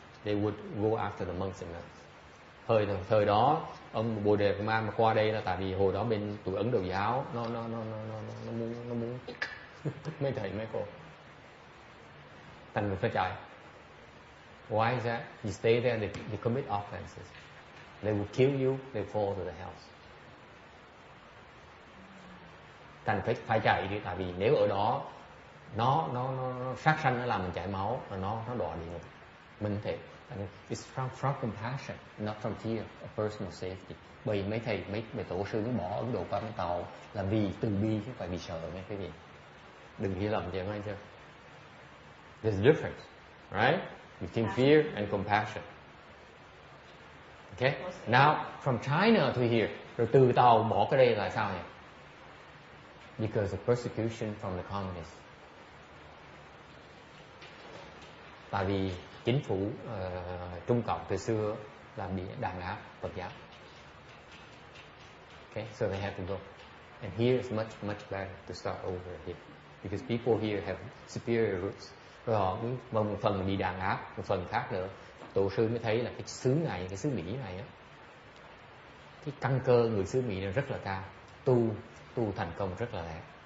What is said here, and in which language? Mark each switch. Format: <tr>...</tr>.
<en>They would go after the monks and nuns.</en> <vi>Thời đó ông Bồ Đề Ma mà qua đây là tại vì hồi đó bên tụi Ấn Độ giáo nó muốn mấy thầy mấy cô thành người phải chạy.</vi> <en>Why is that? You stay there, they commit offenses. They will kill you, they fall to the hells.</en> <vi>Thành phải chạy đi, tại vì nếu ở đó nó sát sanh, nó làm mình chảy máu, nó đọa địa ngục. Mình thể</vi> <en>it's from compassion, not from fear of personal safety.</en> <vi>Bởi mấy thầy mấy tổ sư nó bỏ Ấn Độ qua con tàu là vì từ bi chứ không phải vì sợ nghe cái gì. Đừng hiểu lầm chị nghe chưa?</vi> <en>There's a difference, right? Between fear and compassion. Okay? Now from China to here,</en> <vi>rồi từ tàu bỏ cái đây là sao nhỉ?</vi> <en>Because of persecution from the communists.</en> <vi>Tại vì chính phủ Trung Cộng từ xưa là bị đàn áp Phật giáo.</vi> <en>Okay, so they had to go. And here is much better to start over here, because people here have superior roots.</en> <vi>Rồi họ một phần bị đàn áp, một phần khác nữa. Tổ sư mới thấy là cái xứ này, cái xứ Mỹ này á, cái căn cơ người xứ Mỹ này rất là cao, tu thành công rất là lẹ.</vi>